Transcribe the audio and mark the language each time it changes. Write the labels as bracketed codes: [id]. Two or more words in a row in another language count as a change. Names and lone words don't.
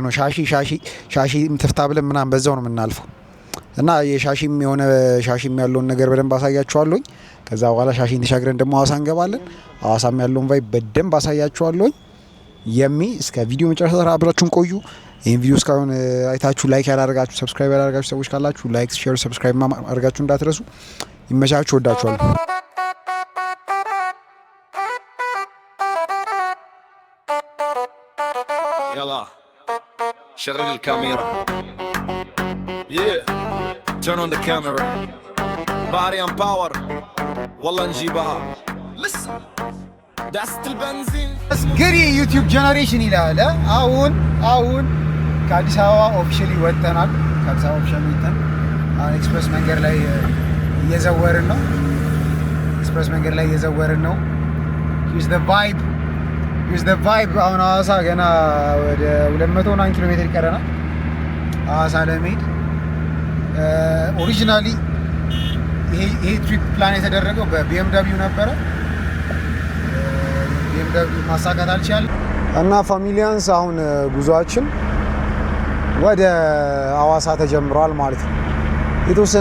[am] ነው። ሻሺ ትፍታ ብለን ምናምን በዛው ነው የምናልፈው እና የሻሺም የሆነ ሻሺም ያለውን ነገር በደንብ አሳያችኋለሁ። ከዛ በኋላ ሻሺን ተሻግረን ደግሞ ሐዋሳ እንገባለን። ሐዋሳም ያለውን ቫይብ በደንብ አሳያችኋለሁ። እስከ ቪዲዮ መጨረሻ አብራችሁን ቆዩ። ይሄን ቪዲዮ እስካሁን አይታችሁ ላይክ ያላደረጋችሁ ሰብስክራይብ ያላደረጋችሁ ሰዎች ካላችሁ ላይክ፣ ሼር፣ ሰብስክራይብ ማድረጋችሁ እንዳትረሱ። ይመቻችሁ። ወዳችኋለሁ። [ar] يلا شغل الكاميرا [en] turn on the camera body and power [ar] والله نجيبها لسه دست البنزين اسكري يوتيوب جنريشن [am] ይላል። አሁን ከአዲስ አበባ ኦፊሻሊ ወጥተናል። ከአዲስ አበባ ኦፊሻሊ ወጥተን አሁን ኤክስፕረስ መንገድ ላይ እየዘወርን ነው። [en] Here's the vibe [am] አሁን ሐዋሳ ገና ወደ 200 ኪሎ ሜትር ይቀረናል ሐዋሳ ለመሄድ። ኦሪጂናሊ ይሄ ትሪፕ ፕላን የተደረገው በBMW ነበረ። BMW ማሳካት አልቻለም እና ፋሚሊያንስ አሁን ጉዟችን ወደ ሐዋሳ ተጀምሯል ማለት ነው። የተወሰነ